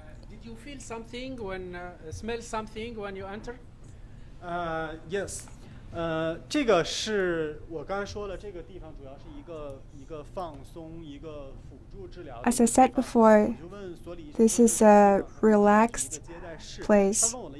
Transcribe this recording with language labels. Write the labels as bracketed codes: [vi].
[en] Did you feel something smell something when you enter? Yes. [zh] 这个是我刚才说了，这个地方主要是一个放松，一个辅助治疗。 [en] As I said before, this is a relaxed place.